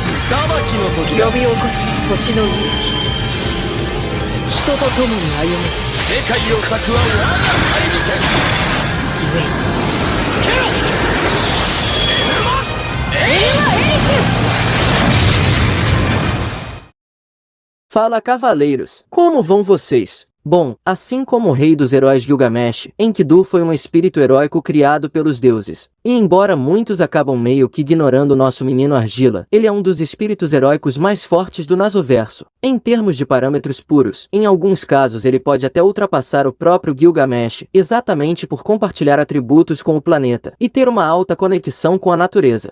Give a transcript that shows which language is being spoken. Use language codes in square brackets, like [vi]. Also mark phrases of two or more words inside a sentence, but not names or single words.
[ja] 呼び起こす星の勇気。人と共に歩む。世界を裂くは我が輩にて。ゆえケロエルマエリク。 [pt] Fala, cavaleiros! Como vão vocês? Bom, assim como o rei dos heróis Gilgamesh, Enkidu foi um espírito heróico criado pelos deuses. E embora muitos acabam meio que ignorando o nosso menino Argila, ele é um dos espíritos heróicos mais fortes do Nasoverso. Em termos de parâmetros puros, em alguns casos ele pode até ultrapassar o próprio Gilgamesh, exatamente por compartilhar atributos com o planeta e ter uma alta conexão com a natureza.